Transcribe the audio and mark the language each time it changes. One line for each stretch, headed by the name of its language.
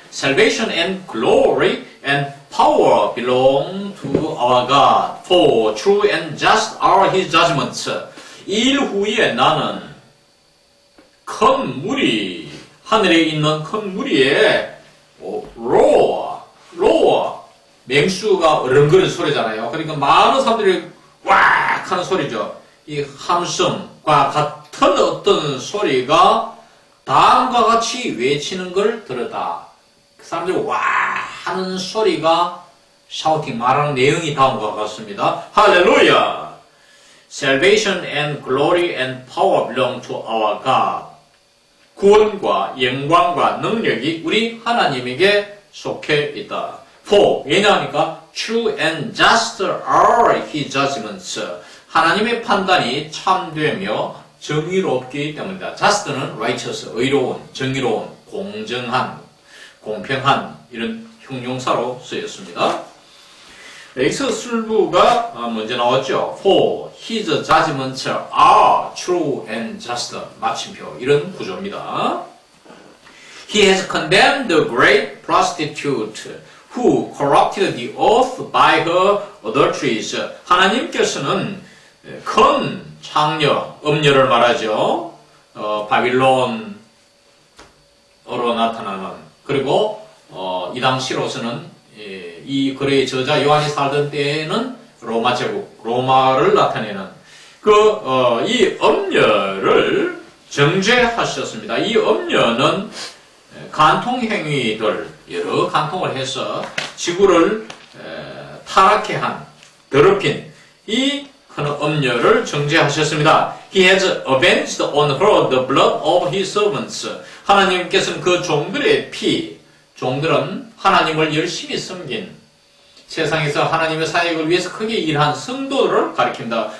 English: Salvation and glory and power belong to our God, for true and just are His judgments.
Korean: 이 일 후에 나는 큰 무리, 하늘에 있는 큰 무리에 roar, 맹수가 어른거리는 소리잖아요. 그러니까 많은 사람들이 왁 하는 소리죠. 이 함성과 같은 어떤 소리가 다음과 같이 외치는 걸 들었다. 그 사람들이 와 하는 소리가 샤우팅 말하는 내용이 다음과 같습니다. 할렐루야!
English: Salvation and glory and power belong to our God.
Korean: 구원과 영광과 능력이 우리 하나님에게 속해 있다.
English: For,
Korean: 왜냐하니까
English: true and just are His judgments.
Korean: 하나님의 판단이 참되며 정의롭기 때문이다. just는 righteous, 의로운, 정의로운, 공정한, 공평한 이런 형용사로 쓰였습니다. 여기서 술부가 먼저 나왔죠.
English: For His judgments are true and just.
Korean: 마침표 이런 구조입니다.
English: He has condemned the great prostitute who corrupted the earth by her adulteries.
Korean: 하나님께서는 큰 창녀, 음녀를 말하죠. 바빌론으로 나타나는. 그리고 이 당시로서는 이 글의 저자 요한이 살던 때에는 로마 제국, 로마를 나타내는 이 음녀를 정죄하셨습니다. 이 음녀는 간통행위들, 여러 간통을 해서 지구를 타락해 한, 더럽힌 이 큰 음녀를 정죄하셨습니다.
English: He has avenged on her the blood of his servants.
Korean: 하나님께서는 그 종들의 피, 종들은 하나님을 열심히 섬긴 세상에서 하나님의 사역을 위해서 크게 일한 성도들을 가리킵니다.